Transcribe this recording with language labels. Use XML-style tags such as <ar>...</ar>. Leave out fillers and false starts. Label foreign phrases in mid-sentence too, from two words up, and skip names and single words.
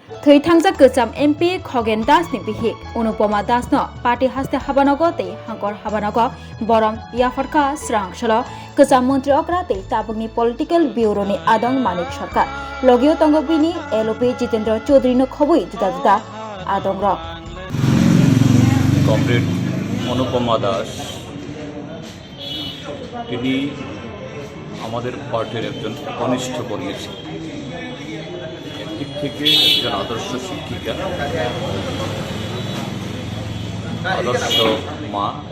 <trp>थै थांजा गोजाम एमपि खगेन दास नि बिहिक अनुपमा दास न पार्टी हास्ते हाबानगो ते हांकर हाबानगो बरम याफरका स्रांगसलो गोजाम मंत्री अग्रा ते ताबुकनि</trp> <en>political bureau</en> <trp>नि आदंग मानिक सरकार लगियो तंगो बिनि एलओपी जितेंद्र चौधरी न खबुई जुदा जुदा आदंग र</trp> <bn>কমরেড অনুপমা দাস তিনি আমাদের পার্টির একজন কনিষ্ঠ কর্মী ছিলেন। একদিক থেকে একজন আদর্শ শিক্ষিকা, আদর্শ মা।</bn>